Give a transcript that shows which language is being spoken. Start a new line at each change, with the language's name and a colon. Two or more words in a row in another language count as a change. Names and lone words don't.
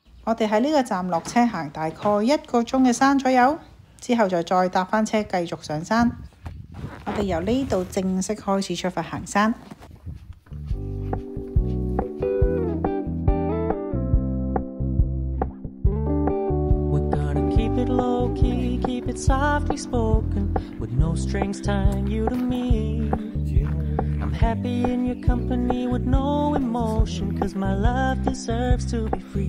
Cantonese: 我哋喺呢個站落車，行大概1個鐘嘅山左右，之後就再搭返車繼續上山。我哋由呢度正式開始出發行山。
English: Keep it softly spoken, with no strings tying you to me. I'm happy in your company with no emotion, 'cause my love deserves to be free.